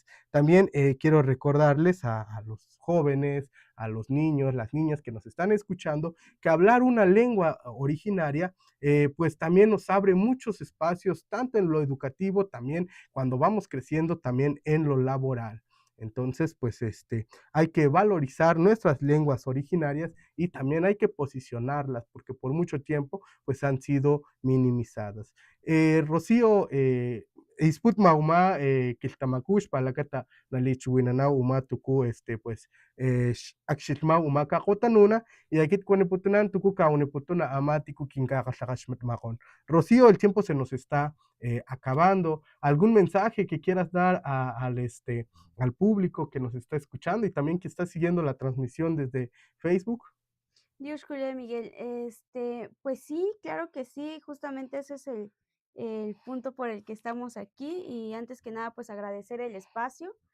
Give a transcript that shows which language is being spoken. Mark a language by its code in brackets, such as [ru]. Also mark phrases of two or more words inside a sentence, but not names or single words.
[es] También quiero recordarles a los jóvenes, a los niños, las niñas que nos están escuchando, que hablar una lengua originaria pues también nos abre muchos espacios, tanto en lo educativo, también cuando vamos creciendo, también en lo laboral. Entonces, pues hay que valorizar nuestras lenguas originarias y también hay que posicionarlas, porque por mucho tiempo pues han sido minimizadas. [top] Rocío, isput mauma kiltamakush palakata nalichuinana uma tuku pues akshilma uma kakotanuna [es] y aquí [top] kuneputunan tuku kauneputuna amatiku kinkakashakashmatmakon. [es] Rocío, el tiempo se nos está acabando. ¿Algún mensaje que quieras dar al público que nos está escuchando y también que está siguiendo la transmisión desde Facebook? Dios cuide, Miguel. Pues sí, claro que sí, justamente ese es el punto por el que estamos aquí y antes que nada pues agradecer el espacio.